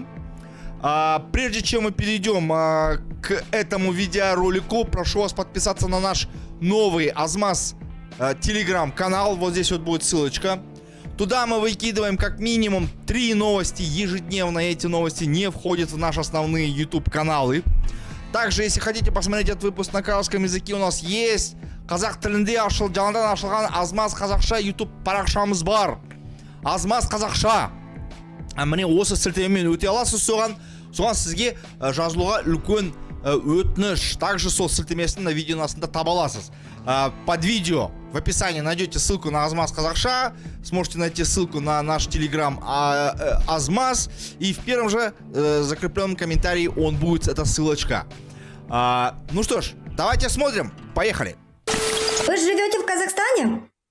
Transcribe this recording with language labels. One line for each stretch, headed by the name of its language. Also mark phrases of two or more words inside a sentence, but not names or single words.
Russian: Прежде чем мы перейдем к этому видеоролику, прошу вас подписаться на наш новый Азмаз телеграм-канал. Вот здесь вот будет ссылочка. Туда мы выкидываем как минимум 3 новости ежедневно. Эти новости не входят в наши основные YouTube каналы. Также, если хотите посмотреть этот выпуск на казахском языке, у нас есть
Kazakh: қазақ тілінде жаңадан ашылған Азмаз қазақша YouTube парақшамыз бар. Азмаз қазақша. Міне осы сілтемемен өте аласыз, соған сізге жазылуға үлкен өтініш. Также сол сілтемесін
Russian: на видео
Kazakh: астында таба аласыз.
Russian: Под видео в описании найдете ссылку на Азмаз қазақша, сможете найти ссылку на наш телеграм Азмаз, и в первом же закрепленном комментарии он будет, эта ссылочка. Ну что ж, давайте смотрим, поехали. Вы живете в Казахстане?